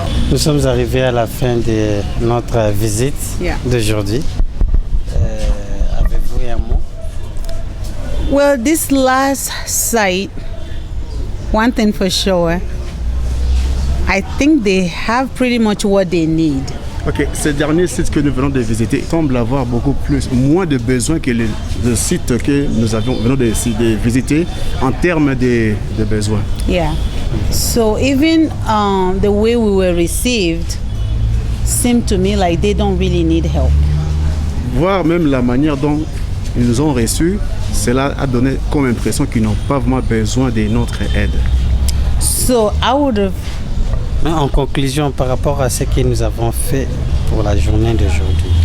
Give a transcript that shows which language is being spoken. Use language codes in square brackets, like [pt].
[fr] Nous sommes arrivés à la fin de notre visite d'aujourd'hui. Avez-vous un mot? [en] Well, this last site, one thing for sure, I think they have pretty much what they need. [fr] Ok, ce dernier site que nous venons de visiter semble avoir moins de besoins que le site que nous venons de visiter en termes de besoins. [en] Yeah. So even the way we were received seemed to me like they don't really need help. [fr] Voir même la manière dont ils nous ont reçus, cela a donné comme impression qu'ils n'ont pas vraiment besoin de notre aide. [en] So I would have... [fr] En conclusion, par rapport à ce que nous avons fait pour la journée d'aujourd'hui.